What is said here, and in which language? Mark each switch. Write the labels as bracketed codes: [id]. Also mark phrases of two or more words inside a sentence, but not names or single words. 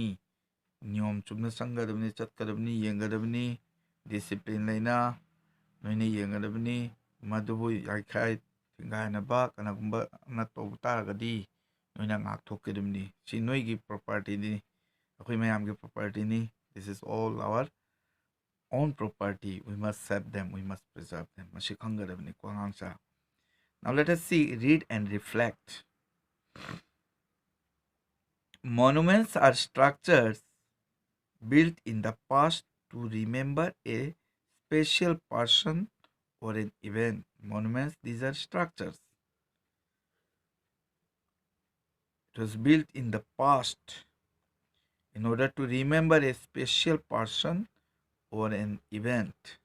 [mni] ꯅꯤꯌꯣꯝ ꯆꯨꯝꯅ ꯆꯪꯒꯗꯕꯅꯤ, ꯆꯠꯀꯗꯕꯅꯤ, ꯌꯦꯡꯒꯗꯕꯅꯤ. ꯗꯤꯁꯤꯄ꯭ꯂꯤꯟ ꯂꯩꯅ ꯅꯣꯏꯅ ꯌꯦꯡꯒꯗꯕꯅꯤ. ꯃꯗꯨꯕꯨ ꯌꯥꯏꯈꯥꯏ ꯊꯤꯡꯒꯥꯏꯅꯕ ꯀꯅꯥꯒꯨꯝꯕꯅ ꯇꯧꯕ ꯇꯥꯔꯒꯗꯤ ꯅꯣꯏꯅ ꯉꯥꯛꯊꯣꯛꯀꯗꯕꯅꯤ. ꯁꯤ ꯅꯣꯏꯒꯤ ꯄ꯭ꯔꯣꯄꯔꯇꯤꯅꯤ, ꯑꯩꯈꯣꯏ ꯃꯌꯥꯝꯒꯤ ꯄ꯭ꯔꯣꯄꯔꯇꯤꯅꯤ. [en] This is all our own property. We must save them, we must preserve them. [mni] ꯃꯁꯤ ꯈꯪꯒꯗꯕꯅꯤꯀꯣ ꯑꯉꯥꯡꯁꯥ. [en] Now let us see, read and reflect. Monuments are structures built in the past to remember a special person or an event. Monuments, these are structures. It was built in the past in order to remember a special person or an event.